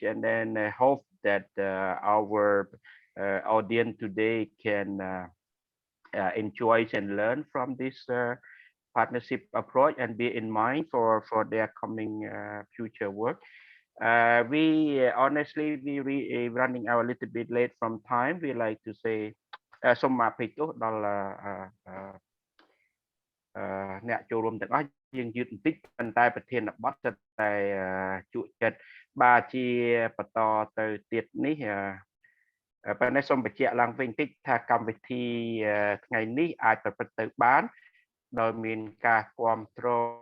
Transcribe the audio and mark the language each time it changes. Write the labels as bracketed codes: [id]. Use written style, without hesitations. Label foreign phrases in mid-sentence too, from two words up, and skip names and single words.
[en] And then I hope that our audience today can enjoy and learn from this partnership approach and be in mind for their coming future work. We honestly we running out a little bit late from time. We like to say [km] សូមអភ័យទោសដល់អ្នកចូលរួមទាំងអស់យើងយឺតបន្តិចប៉ុន្តែប្រធានបទសិតតែជក់ចិត្តបាទជាបន្តទៅទៀតនេះប៉ុន្តែសូមបញ្ជាក់ឡើងវិញបន្តិចថាកម្មវិធីថ្ងៃនេះអាចប្រព្រឹត្តទៅបានដោយមានការគ្រប់គ្រង